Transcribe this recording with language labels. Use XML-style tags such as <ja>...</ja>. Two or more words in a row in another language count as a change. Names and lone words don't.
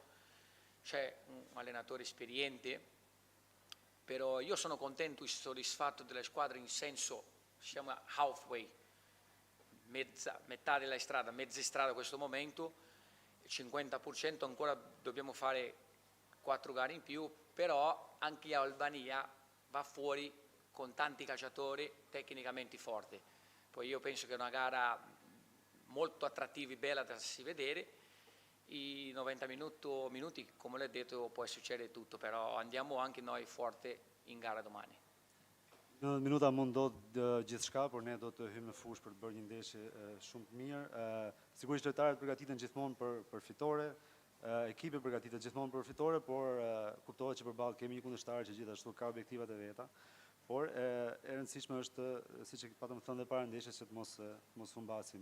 <it>C'è un allenatore esperiente, però io sono contento e soddisfatto della squadra in senso, siamo halfway, metà della strada, mezza strada a questo momento, il 50% ancora dobbiamo fare 4 gare in più, però anche Albania va fuori con tanti calciatori tecnicamente forti. Poi io penso che è una gara molto attrattiva e bella da si vedere. I 90 minuti, come l'ho detto, può succedere tutto, però andiamo anche noi forte in gara domani.</it> <sq>90 minuta mund ndodh gjithçka, por ne do të hyjmë në fushë për të bërë një ndeshje shumë të mirë. Sigurisht lojtarët përgatiten gjithmonë për fitore, ekipi përgatitet gjithmonë për fitore, por kuptohet që përballë kemi një kundërshtar që gjithashtu ka objektivat e veta. Por e rëndësishme është, siç e patëm thënë dhe para ndeshjes, që të mos humbasim.</sq>